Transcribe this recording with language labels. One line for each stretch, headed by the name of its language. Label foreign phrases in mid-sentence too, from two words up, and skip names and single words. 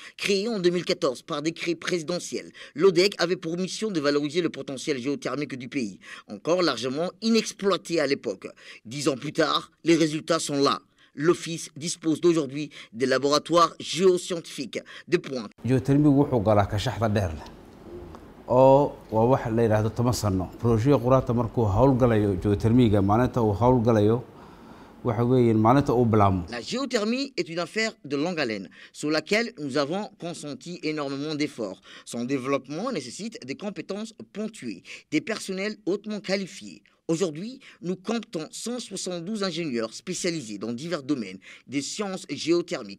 French: Créé en 2014 par décret présidentiel, l'ODEC avait pour mission de valoriser le potentiel géothermique du pays, encore largement inexploité à l'époque. 10 ans plus tard, les résultats sont là. L'Office dispose d'aujourd'hui des laboratoires géoscientifiques de pointe.
Somali: oo waa wax la yiraahdo 10 sano projet quraata markuu hawl galayo geothermiga maalinta uu hawl galayo waxa weeyeen maalinta uu bilaamo.
French: La géothermie est une affaire de longue haleine sur laquelle nous avons consenti énormément d'efforts. Son développement nécessite des compétences pointues, des personnels hautement qualifiés. Aujourd'hui, nous comptons 172 ingénieurs spécialisés dans divers domaines des sciences géothermiques.